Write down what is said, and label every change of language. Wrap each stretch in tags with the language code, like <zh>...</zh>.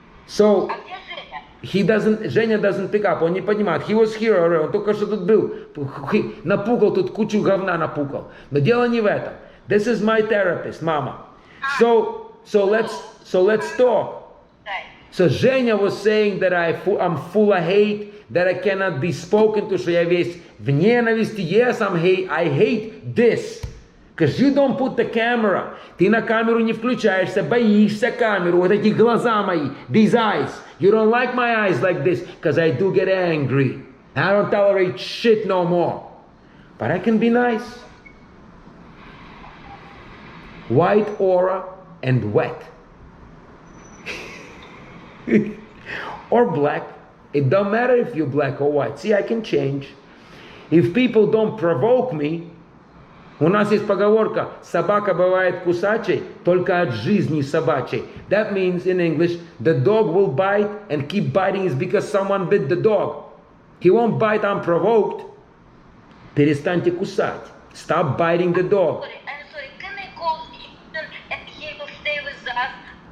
<en>So Женя doesn't pick up,</en> <ru>он не понимает.</ru> <en>He was here already,</en> <ru>он только что тут был. Напукал тут кучу говна напукал. Но дело не в этом.</ru> <en>This is my therapist, mama. So let's talk. So Женя was saying that I'm full of hate, that I cannot be spoken to,</en> <ru>что я весь в ненависти.</ru> <en>Yes, I hate this. Because you don't put the camera.</en> <ru>Ты на камеру не включаешься, боишься камеру. Вот эти глаза мои,</ru> <en>these eyes. You don't like my eyes like this, because I do get angry. I don't tolerate shit no more. But I can be nice. White aura and wet. Or black. It don't matter if you're black or white. See, I can change. If people don't provoke me,</en> <ru>у нас есть поговорка, собака бывает кусачей только от жизни собачьей.</ru> <en>That means in English, the dog will bite and keep biting is because someone bit the dog. He won't bite unprovoked.</en> <ru>Перестаньте кусать.</ru> <en>Stop biting the dog. I'm sorry, can I call him and he will stay with us</en>